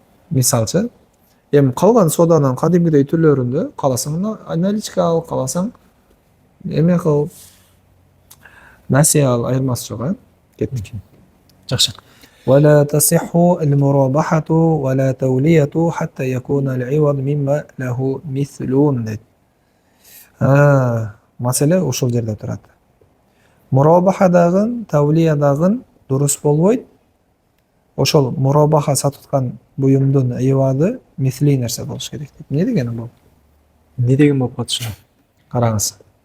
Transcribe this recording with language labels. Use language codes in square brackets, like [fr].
[ky] Мисалчы, эми калган соданын кадимгидей түрлөрүндө каласаң наличка ал, каласаң эме кыл, насие ал, айырмасы жок, кеттик. Жакшы. [ar] ولا تصح المرابحة ولا تولية حتى يكون العوض مما له مثل. [ky] Маселе ошол жерде турат. Мурабахадагы, тавлиядагы дурус болбойт. Ошол мурабаха сатып аткан буюмдун айвады мисли нерсе болуш керек дейт. Эмне дегени бул? Эмне деген болуп калат ушуна? Караңыз.